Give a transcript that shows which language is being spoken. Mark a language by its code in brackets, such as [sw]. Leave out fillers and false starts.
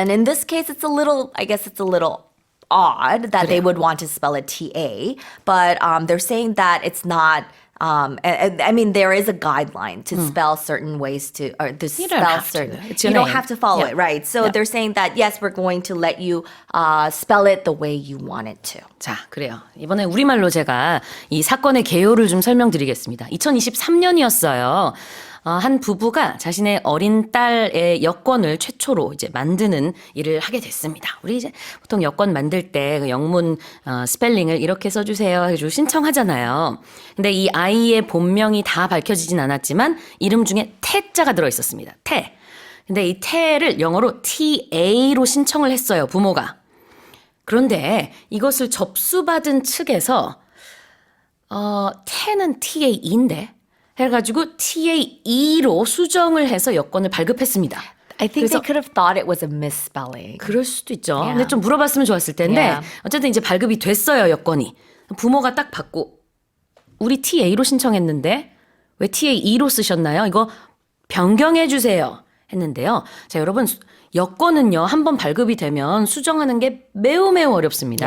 [en] And in this case, it's a little odd that they would want to spell it TA, but they're saying that it's not. I mean, there is a guideline to spell certain ways You don't have to. It's your you don't name. have to follow Yeah. it, right? So Yeah. they're saying that yes, we're going to let you spell it the way you want it to. [ko] 자, 그래요. 이번에 우리말로 제가 이 사건의 개요를 좀 설명드리겠습니다. 2023년이었어요. 한 부부가 자신의 어린 딸의 여권을 최초로 이제 만드는 일을 하게 됐습니다. 우리 이제 보통 여권 만들 때 그 영문 스펠링을 이렇게 써주세요 해가지고 신청하잖아요. 근데 이 아이의 본명이 다 밝혀지진 않았지만 이름 중에 태자가 들어있었습니다. 태. 근데 이 태를 영어로 TA로 신청을 했어요, 부모가. 그런데 이것을 접수받은 측에서 태는 TA인데 해가지고 TAE로 수정을 해서 여권을 발급했습니다. [en] I think they could have thought it was a misspelling. [ko] 그럴 수도 있죠. [en] Yeah. [ko] 근데 좀 물어봤으면 좋았을 텐데 [en] Yeah. [ko] 어쨌든 이제 발급이 됐어요, 여권이. 부모가 딱 받고 우리 TA로 신청했는데 왜 TAE로 쓰셨나요? 이거 변경해 주세요 했는데요. 자, 여러분 여권은요, 한번 발급이 되면 수정하는 게 매우 어렵습니다.